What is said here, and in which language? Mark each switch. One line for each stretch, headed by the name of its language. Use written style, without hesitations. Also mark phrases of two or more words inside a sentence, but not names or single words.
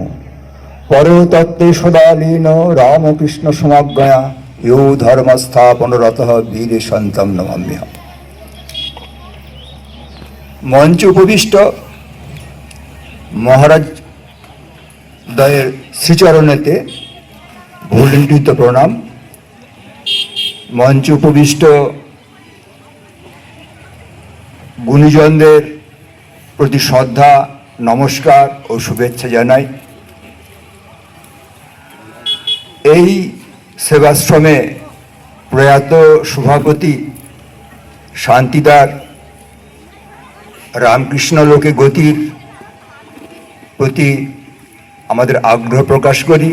Sanskrit: परतत्त्वे सदालीन रामकृष्ण समज्ञया यो धर्मस्थापनरतः वीर सन्तं नमाम्यहम्।
Bangla: মঞ্চ উপবিষ্ট মহারাজ दয়ের শ্রীচরণেতে ভুলুণ্ঠিত প্রণাম। মঞ্চ উপবিষ্ট গুণীজনদের প্রতি শ্রদ্ধা, নমস্কার ও শুভেচ্ছা জানাই। এই সেবাশ্রমে প্রয়াত সভাপতি শান্তিদার রামকৃষ্ণ লোকে গতির প্রতি আমাদের আগ্রহ প্রকাশ করি।